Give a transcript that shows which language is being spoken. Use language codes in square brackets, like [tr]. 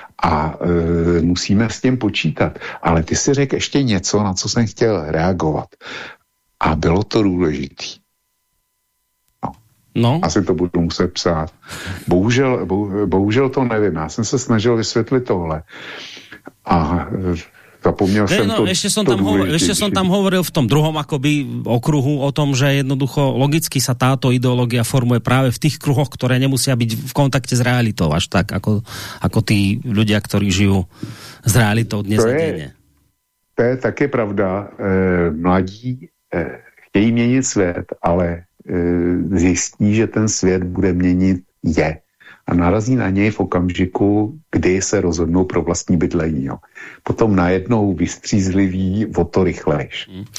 [cs] A musíme s tím počítat. Ale ty si řekl ještě něco, na co jsem chtěl reagovat. A bylo to důležitý. No. Asi to budu muset psát. Bohužel to nevím. Já jsem se snažil vysvětlit tohle. A zapomněl jsem to. [sk] Ještě jsem tam hovoril v tom druhom akoby okruhu o tom, že jednoducho logicky sa táto ideológia formuje práve v tých kruhoch, ktoré nemusia byť v kontakte s realitou, až tak, ako tí ľudia, ktorí žijú s realitou dnes a denne. [cs] To je také pravda. Mladí chtějí měnit svět, ale zjistí, že ten svět bude měnit je. A narazí na něj v okamžiku, kdy se rozhodnou pro vlastní bydlení. Jo. Potom najednou vystřízliví o to rychlejš.